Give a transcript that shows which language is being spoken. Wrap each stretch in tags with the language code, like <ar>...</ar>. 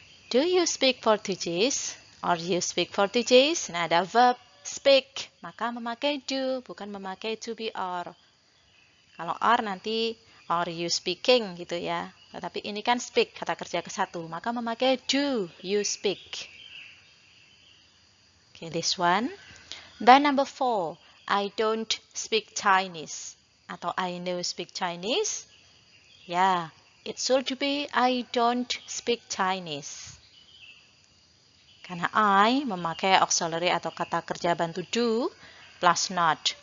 <en>Do you speak Portuguese? Or you speak Portuguese?</en> <id>Nah, ada verb speak, maka memakai do, bukan memakai to be or. Kalau are nanti</id> <en>are you speaking</en> <id>gitu ya. Tetapi ini kan speak, kata kerja ke satu, maka memakai</id> <en>do you speak. Okay, this one. Then number 4, I don't speak Chinese.</en> <id>Atau</id> <en>I know speak Chinese. Yeah, it should be I don't speak Chinese.</en> <id>Karena I memakai auxiliary atau kata kerja bantu do plus not.</id>